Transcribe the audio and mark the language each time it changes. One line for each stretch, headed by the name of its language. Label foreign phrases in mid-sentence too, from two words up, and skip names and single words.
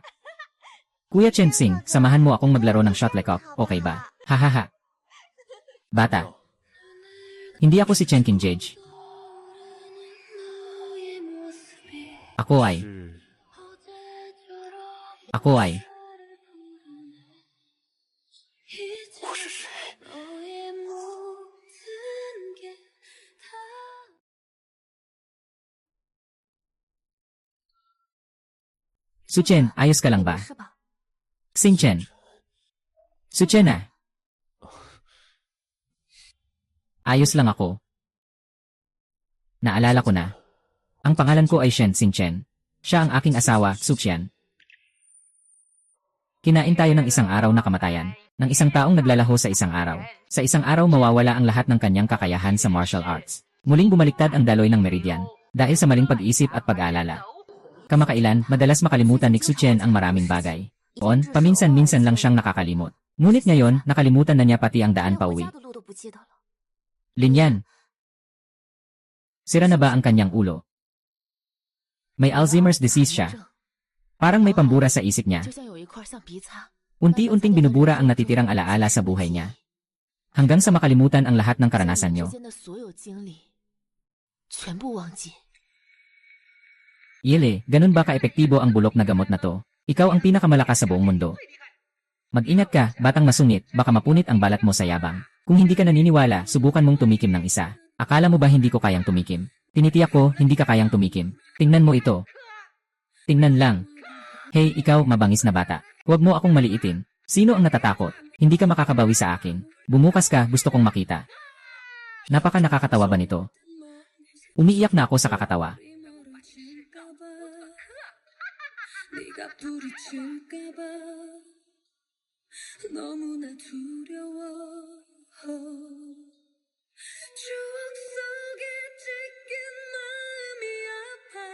Filipino: Kuya Chensing, samahan mo akong maglaro ng shuttlecock, okay ba? Hahaha. Bata. Hindi ako si Chen Kinjage. Ako ay.
Chinese: 是
Filipino: Ako ay.
Chinese: 我是谁？
Korean: 너의 모든 게 다
Filipino: Su Chen, ayos ka lang ba?
Chinese: 是吧？
Filipino: Xing Chen. Su Chen na. Ayos lang ako. Naalala ko na. Ang pangalan ko ay Shen Xing Chen. Siya ang aking asawa, Su Qian. Kinain tayo ng isang araw na kamatayan, ng isang taong naglalaho sa isang araw. Sa isang araw mawawala ang lahat ng kanyang kakayahan sa martial arts. Muling bumaliktad ang daloy ng meridian, dahil sa maling pag-iisip at pag-aalala. Kamakailan, madalas makalimutan ni Su Chen ang maraming bagay. Noon, paminsan-minsan lang siyang nakakalimot. Ngunit ngayon, nakalimutan na niya pati ang daan
Chinese: 连回
Filipino: pauwi.
Chinese: 家的路都不记得了。
Filipino: Linyan. Sira na ba ang kanyang ulo? May
English: Alzheimer's disease
Filipino: siya. Parang may pambura sa isip niya.
Chinese: 就像有一块橡皮擦，
Filipino: Unti-unting binubura ang natitirang alaala sa buhay niya. Hanggang sa makalimutan ang lahat ng
Chinese: 将
Filipino: karanasan
Chinese: 你
Filipino: nyo.
Chinese: 之间的所有经历全部忘记。
Filipino: Yele, ganun ba ka-epektibo ang bulok na gamot na to? Ikaw ang pinakamalakas sa buong mundo. Mag-ingat ka, batang masungit, baka mapunit ang balat mo sa yabang. Kung hindi ka naniniwala, subukan mong tumikim ng isa. Akala mo ba hindi ko kayang tumikim? Tinitiyak ko, hindi ka kayang tumikim. Tingnan mo ito. Tingnan lang. Hey, ikaw, mabangis na bata. Huwag mo akong maliitin. Sino ang natatakot? Hindi ka makakabawi sa akin. Bumukas ka, gusto kong makita. Napaka nakakatawa ba nito? Umiiyak na ako sa kakatawa.
Korean: 네가 부딪힐까봐 너무나 두려워 추억 속에 찢긴 마음이 아파